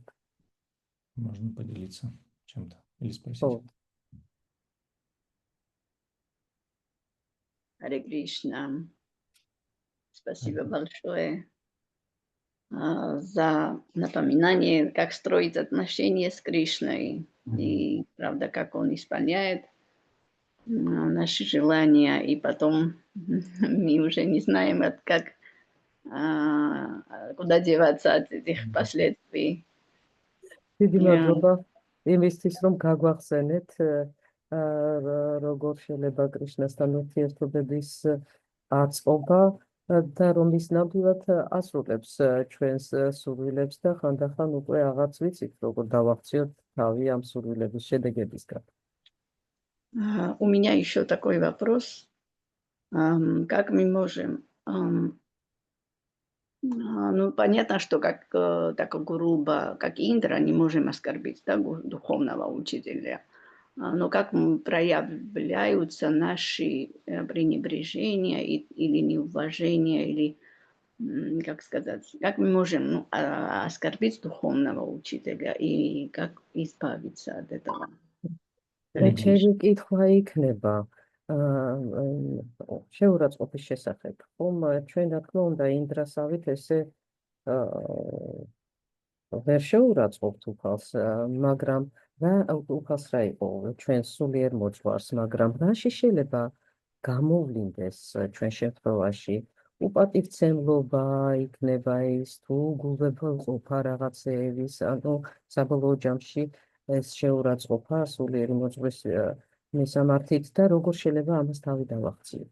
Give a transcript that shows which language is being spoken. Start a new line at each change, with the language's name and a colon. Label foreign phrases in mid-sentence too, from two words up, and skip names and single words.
Russian: можно поделиться чем-то или
Georgian: ხო,
Russian: спросить.
Sanskrit: हरे कृष्ण.
Russian: Спасибо большое за напоминание, как строить отношения с Кришной. И, правда, как он исполняет наши желания. И потом мы уже не знаем, куда деваться от этих последствий.
Georgian: დიდი მადლობა იმისთვის, რომ გაგვახსენეთ როგორ შეიძლება კრიშნასთან ურთიერთობების აწყობა და რომ ის ნამდვილად ასრულებს ჩვენს სურვილებს და ხანდახან უკვე აღარც ვიცით, როგორ დავახციოთ თავი ამ სურვილების შედეგებისგან.
Russian: У меня еще такой вопрос. Как мы можем... Ну, понятно, что так грубо, как Индра, не можем оскорбить, да, духовного учителя. Но как проявляются наши пренебрежения или неуважения, или, как сказать, как мы можем оскорбить духовного учителя и как избавиться от этого?
Georgian: ჩემი კითხვა იქნება შეურაცხყოფის შესახებ, ხომ ჩვენ რა თქმა უნდა ინდრასავით ესე ვერ შეურაცხყოფთ უფალს, მაგრამ რა უფალს რა იყო ჩვენ სულიერ მოძღვარს, მაგრამ რაში შეიძლება გამოვლინდეს ჩვენ შემთხვევაში უპატივცემლობა იქნება ის თუ გულვებელყოფა რაღაცეების, ანუ საბოლოო ჯამში ეს შეურაცხყოფა სულიერი მოძღვრის მისამართით და როგორ შეიძლება ამას თავი დავახციოთ?